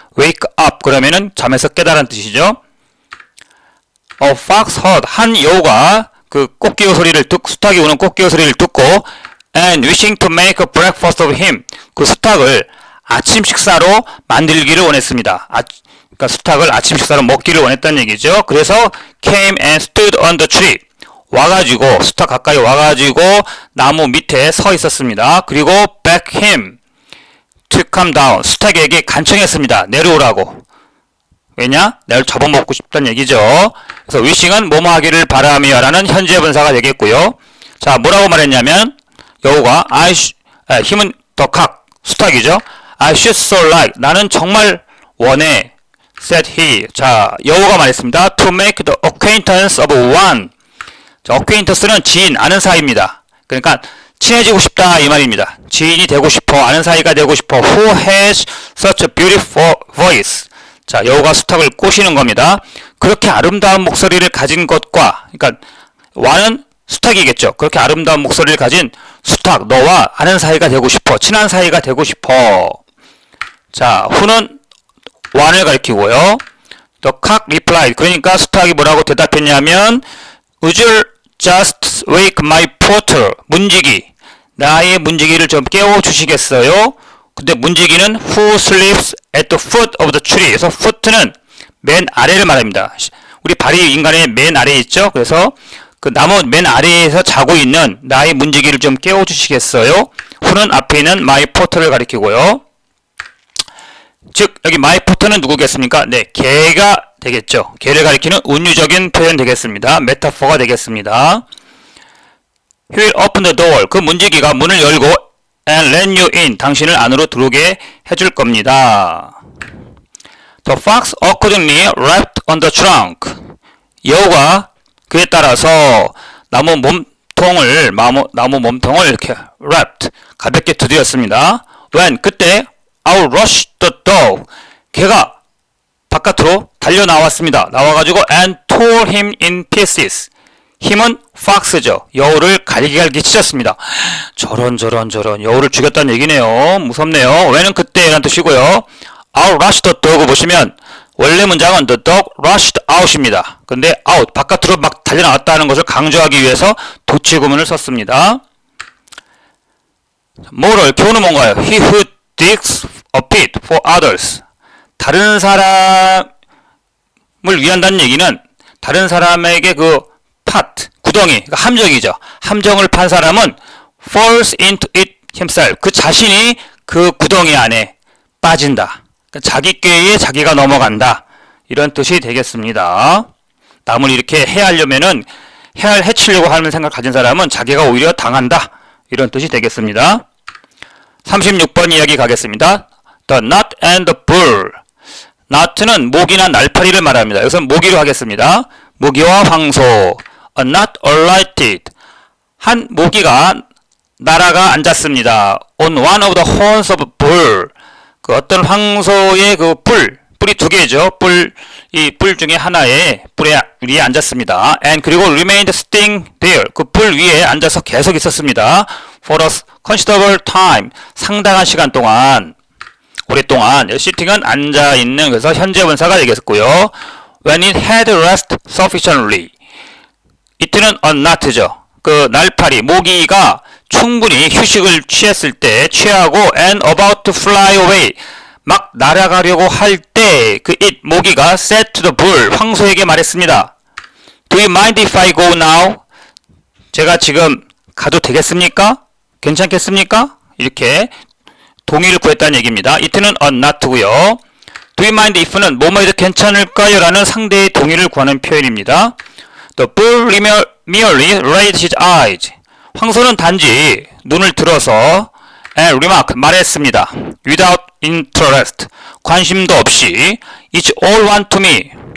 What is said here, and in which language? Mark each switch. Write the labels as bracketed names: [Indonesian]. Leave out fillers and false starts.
[Korean] wake up 그러면은 잠에서 깨달은 뜻이죠. [English] A fox heard, [Korean] 한 여우가 그 꽃기호 소리를 수탉이 우는 꽃기호 소리를 듣고 [English] and wishing to make a breakfast of him, [Korean] 그 수탉을 아침 식사로 만들기를 원했습니다. 그러니까 수탉을 아침 식사로 먹기를 원했다는 얘기죠. 그래서 [English] came and stood on the tree, [Korean] 와가지고 수탉 가까이 와가지고 나무 밑에 서 있었습니다. 그리고 [English] begged him to come down, [Korean] 수탉에게 간청했습니다. 내려오라고. 왜냐? 내가 잡아먹고 싶다는 얘기죠. 그래서 wishing은 뭐뭐 하기를 바라며 라는 현재 분사가 되겠고요. 자, 뭐라고 말했냐면 여우가 힘은 더 각, 수탉이죠. [English] I should so like, [Korean] 나는 정말 원해, [English] said he. [Korean] 자, 여우가 말했습니다. [English] to make the acquaintance of one. [Korean] 자, acquaintance는 지인, 아는 사이입니다. 그러니까 친해지고 싶다 이 말입니다. 지인이 되고 싶어, 아는 사이가 되고 싶어. [English] Who has such a beautiful voice. [Korean] 자, 여우가 수탉을 꼬시는 겁니다. 그렇게 아름다운 목소리를 가진 것과, 그러니까 와는 수탉이겠죠. 그렇게 아름다운 목소리를 가진 수탉, 너와 아는 사이가 되고 싶어, 친한 사이가 되고 싶어. 자, who는 one을 가리키고요. [English] The cock replied, [Korean] 그러니까 수탉이 뭐라고 대답했냐면 [English] Would you just wake my porter, [Korean] 문지기, 나의 문지기를 좀 깨워주시겠어요? 근데 문지기는 [English] who sleeps at the foot of the tree. [Korean] 그래서 foot는 맨 아래를 말합니다. 우리 발이 인간의 맨 아래에 있죠. 그래서 그 나무 맨 아래에서 자고 있는 나의 문지기를 좀 깨워주시겠어요? who는 앞에 있는 my porter를 가리키고요. 즉 여기 my porter는 누구겠습니까? 네, 개가 되겠죠. 개를 가리키는 운유적인 표현 되겠습니다. 메타포가 되겠습니다. [English] He will open the door. [Korean] 그 문지기가 문을 열고 [English] and let you in, [Korean] 당신을 안으로 들어오게 해줄 겁니다. [English] The fox accordingly wrapped on the trunk. [Korean] 여우가 그에 따라서 나무 몸통을 이렇게 wrapped, 가볍게 두드렸습니다. [English] When, [Korean] 그때 [English] out rushed the dog. [Korean] 개가 바깥으로 달려 나왔습니다. 나와가지고 [English] and tore him in pieces. [Korean] 힘은 fox죠. 여우를 갈기갈기 찢었습니다. 저런 여우를 죽였다는 얘기네요. 무섭네요. 왜는 그때라는 뜻이고요. out rushed the dog 보시면 원래 문장은 the dog rushed out입니다. 근데 out, 바깥으로 막 달려나왔다는 것을 강조하기 위해서 도치구문을 썼습니다. moral, 교훈은 뭔가요? [English] He who digs a pit for others. [Korean] 다른 사람을 위한다는 얘기는 다른 사람에게 그 팟, 구덩이, 그러니까 함정이죠. 함정을 판 사람은 [English] falls into it himself. [Korean] 그 자신이 그 구덩이 안에 빠진다. 그러니까 자기 꾀에 자기가 넘어간다. 이런 뜻이 되겠습니다. 남을 이렇게 해하려면은 해치려고 하는 생각 가진 사람은 자기가 오히려 당한다. 이런 뜻이 되겠습니다. 36번 이야기 가겠습니다. [English] The gnat and the bull. [Korean] gnat는 모기나 날파리를 말합니다. 여기서 모기로 하겠습니다. 모기와 황소. [English] A gnat alighted. [Korean] 한 모기가 날아가 앉았습니다. [English] On one of the horns of a bull. [Korean] 그 어떤 황소의 그 뿔이 두 개죠. 이 뿔 중에 하나에 뿔에 위에 앉았습니다. [English] And [Korean] 그리고 [English] remained sitting there. [Korean] 그 뿔 위에 앉아서 계속 있었습니다. [English] For a considerable time. [Korean] 상당한 시간 동안. 오랫동안. sitting은 앉아있는, 그래서 현재 분사가 되겠고요. [English] When it had rest sufficiently. [Korean] 이때는 a gnat죠. 그 날파리, 모기가 충분히 휴식을 취했을 때, 취하고 [English] and about to fly away. [Korean] 막 날아가려고 할 때 그 it 모기가 [English] said to the bull [Korean] 황소에게 말했습니다. [English] Do you mind if I go now? [Korean] 제가 지금 가도 되겠습니까? 괜찮겠습니까? 이렇게 동의를 구했다는 얘기입니다. it는 not고요. Do you mind if는 뭐뭐해도 괜찮을까요? 라는 상대의 동의를 구하는 표현입니다. [English] The bull merely raised his eyes. [Korean] 황소는 단지 눈을 들어서 [English] and remark [Korean] 말했습니다. [English] Without interest. [Korean] 관심도 없이 [English] It's all one to me.